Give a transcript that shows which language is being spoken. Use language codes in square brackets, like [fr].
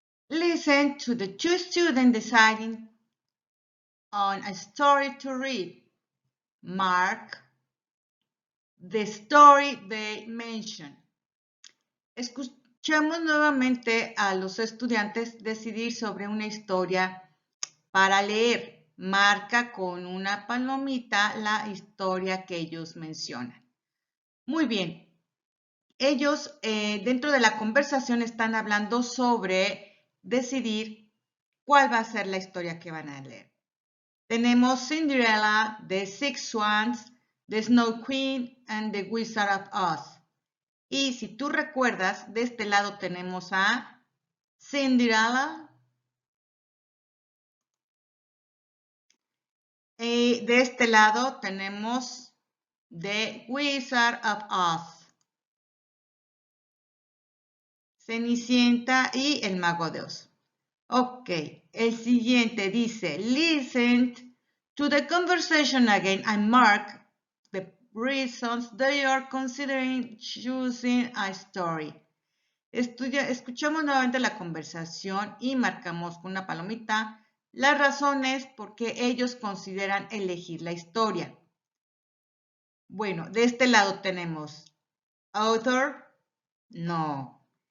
[en] Listen to the two students deciding on a story to read. Mark the story they mention. [es] Escuchamos nuevamente a los estudiantes decidir sobre una historia para leer. Marca con una palomita la historia que ellos mencionan. Muy bien. Ellos dentro de la conversación están hablando sobre decidir cuál va a ser la historia que van a leer. Tenemos Cinderella, The Six Swans, The Snow Queen and The Wizard of Oz. Y si tú recuerdas, de este lado tenemos a Cinderella. Y de este lado tenemos The Wizard of Oz. Cenicienta y el Mago de Oz. Ok, el siguiente dice, [en] listen to the conversation again and mark the reasons they are considering choosing a story. [es] Escuchamos nuevamente la conversación y marcamos con una palomita las razones por qué ellos consideran elegir la historia. Bueno, de este lado tenemos author, no.